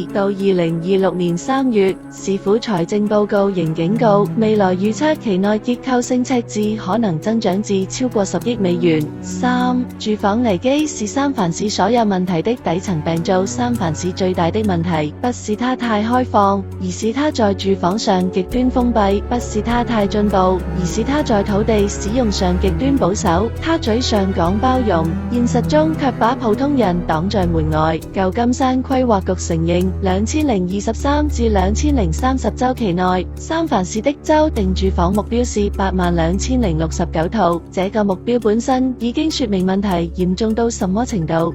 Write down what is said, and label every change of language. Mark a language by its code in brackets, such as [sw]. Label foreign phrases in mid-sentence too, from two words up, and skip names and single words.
[zh] 到2026年3月，市府財政報告仍警告，未來預測期內結構性赤字可能增長至超過10億美元。3. 住房危機是三藩市所有問題的底層病灶。三藩市最大的問題不是它太開放，而是它在住房上極端封閉；不是它太進步，而是它在土地使用上極端保守。它嘴上講包容，現實中卻把普通人擋在門外。舊金山規劃局承認，2023至2030週期內，三藩市的州定住房目標是82069套。這個目標本身已經說明問題嚴重到什麼程度。